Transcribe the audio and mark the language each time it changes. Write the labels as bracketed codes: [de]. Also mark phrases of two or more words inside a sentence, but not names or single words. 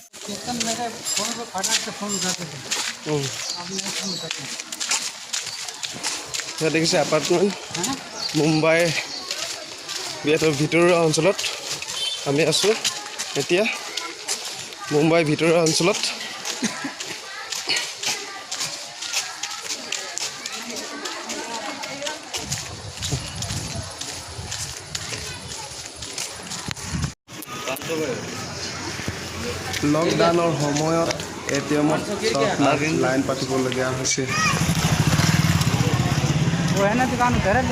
[hi] एकदम मेरे फ़ोन पे फटाक से फ़ोन उठाते थे, अब नहीं फ़ोन उठाते। [as] ইয়াত দেখিছে এপাৰ্টমেণ্ট [hi] हाँ [as] মুম্বাই বিৰাটৰ ভিতৰুৱা অঞ্চলত আমি আছোঁ এতিয়া মুম্বাই ভিতৰুৱা অঞ্চলত লকডাউনৰ সময়ত এটিএমত লাইন পাতিবলগীয়া হৈছে [hi] वो है ना दुकान उधर है